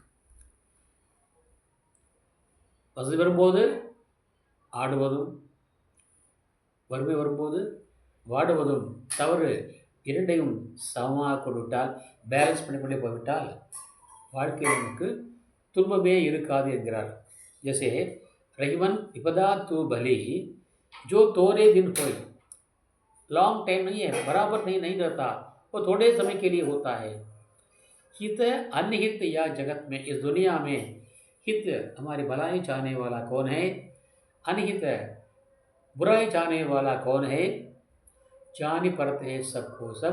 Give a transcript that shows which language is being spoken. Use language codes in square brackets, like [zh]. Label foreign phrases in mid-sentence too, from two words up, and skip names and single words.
[ta] வசதி வரும்போது ஆடுவதும் வறுமை வரும்போது வாடுவதும் தவறு, இரண்டையும் சமமாக கொடுவிட்டால், பேலன்ஸ் பண்ணிக்கொண்டே போய்விட்டால் வாழ்க்கையில் நமக்கு துன்பமே இருக்காது என்கிறார்। [hi] जैसे रहीमन विपदा तू भली, जो थोड़े दिन होए, [en] long time [hi] नहीं है, बराबर नहीं रहता, वो थोड़े समय के लिए होता है। हित अनहित या जगत में, इस दुनिया में हित हमारी भलाई चाहने वाला कौन है, अनहित बुराई चाहने वाला कौन है, जानी परत है सबको सब।